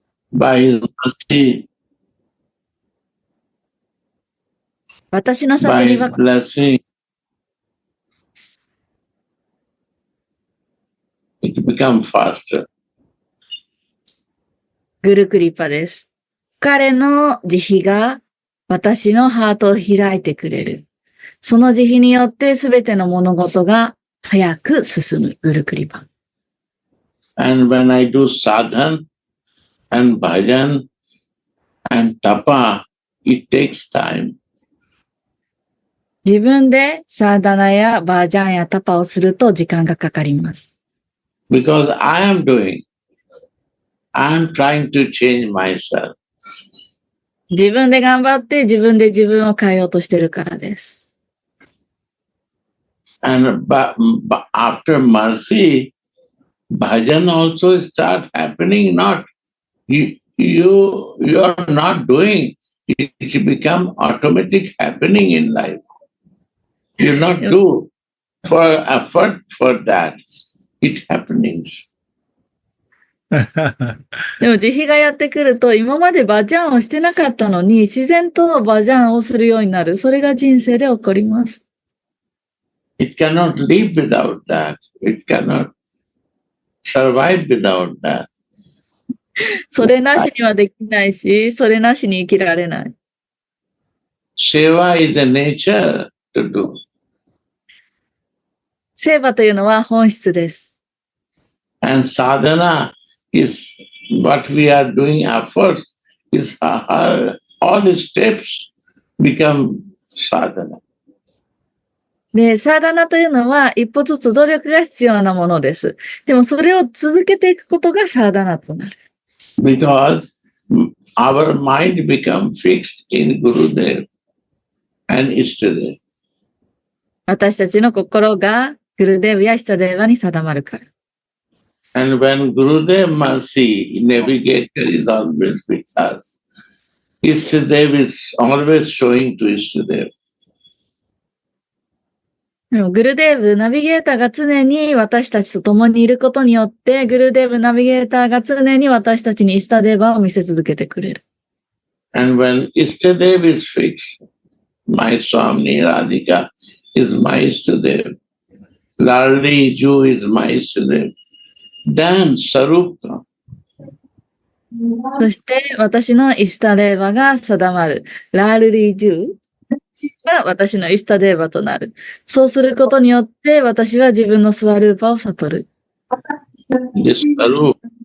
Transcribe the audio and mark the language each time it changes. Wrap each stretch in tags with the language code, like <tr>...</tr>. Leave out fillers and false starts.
<en>By his mercy,</en> <ja>私の</ja> <en>by</en> <ja>先に</ja> <en>his</en> <ja>は</ja> <en>blessing, it becomes faster.</en> <ja>グルクリパです。彼の慈悲が私のハートを開いてくれる。その慈悲によってすべての物事が早く進む。グルクリパ。</ja> <en>And when I do sadhan and bhajan and tapa, it takes time.</en> <ja>自分でサーダナやバージャンやタパをすると時間がかかります。</ja> <en>Because I am trying to change myself.</en> <ja>自分で頑張って自分で自分を変えようとしてるからです。</ja> <en>And but after mercy, bhajan also start happening. Not you are not doing it. It become automatic happening in life. You not do for effort for that. It happenings.</en> <ja>でも慈悲がやってくると今までバージャンをしてなかったのに自然とバージャンをするようになる。それが人生で起こります。</ja> <en>It cannot live without that. It cannot survive without that.</en> <ja>それなしにはできないし、それなしに生きられない。</ja> <en>Seva is a nature to do.</en> <ja>セーバというのは本質です。</ja> <en>And sadhana is what we are doing efforts is all the steps become sadhana.</en> <ja>で、サーダナというのは一歩ずつ努力が必要なものです。でもそれを続けていくことがサーダナとなる。</ja> <en>Because our mind become fixed in Gurudev and Ishtadev.</en> <ja>私たちの心がグルデーブやイシタデーバに定まるから。</ja> <en>And when Gurudev mercy navigator is always with us, Ishtadev is always showing to Ishtadev.</en> <ja>でもグルデーブナビゲーターが常に私たちと共にいることによって、グルデーブナビゲーターが常に私たちにイシタデーバを見せ続けてくれる。</ja> <en>And when Ishtadev is fixed, my Swami Radhika is my Ishtadev, Lalli Ju is my Ishtadev, then Sarupa.</en> <ja>そして私のイシタデーバが定まる。ラールリージューが私のイシタデーバとなる。そうすることによって私は自分のスワルーパを悟る。</ja> <en>This Sarup.</en>